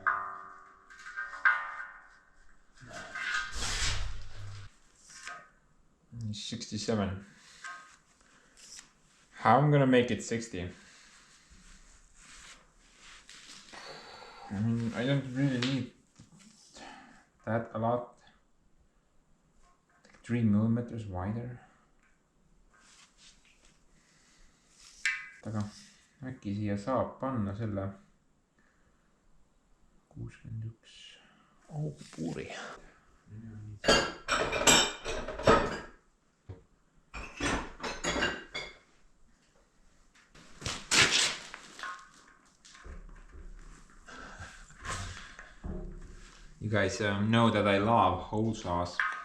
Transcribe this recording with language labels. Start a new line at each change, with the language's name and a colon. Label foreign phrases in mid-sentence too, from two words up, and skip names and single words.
English: 67. How I'm gonna make it 60? I mean, I don't really need that a lot. Like 3 millimeters wider.
Estonian: Aga äkki siia saab panna selle 61 augupuuri.
English: You guys know that I love hole saws.